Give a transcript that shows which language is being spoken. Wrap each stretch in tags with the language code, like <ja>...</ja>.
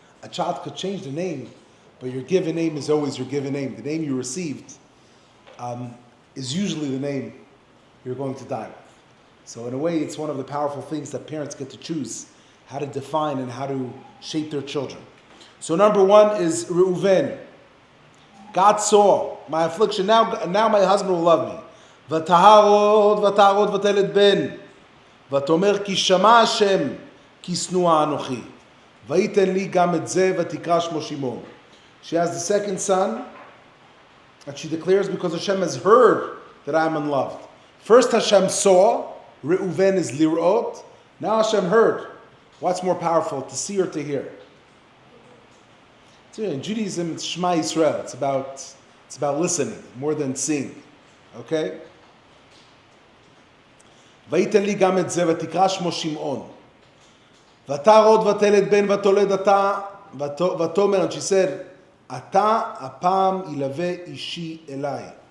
<en>A child could change the name, but your given name is always your given name. The name you received is usually the name you're going to die with. So in a way, it's one of the powerful things that parents get to choose how to define and how to shape their children. So number one is Reuven. God saw my affliction. Now my husband will love me.</en> <he>ותהר עוד ותלד בן ותאמר כי שמע השם כי שנואה אנוכי וייתן לי גם את זה ותקרא שמו שמעון.</he> <en>She has the second son, and she declares because Hashem has heard that I am unloved. First Hashem saw, Reuven is lirot. Now Hashem heard. What's more powerful, to see or to hear? So in Judaism, it's Shema Yisrael. It's about listening more than seeing. Okay?</en> <he>וייתן לי גם את זה ותקרא שמו שמעון. ותר עוד ותלד בן ותולד אתה ותאמר,</he> <en>and she said,</en> <he>אתה הפעם ילווה אישי אליי.</he>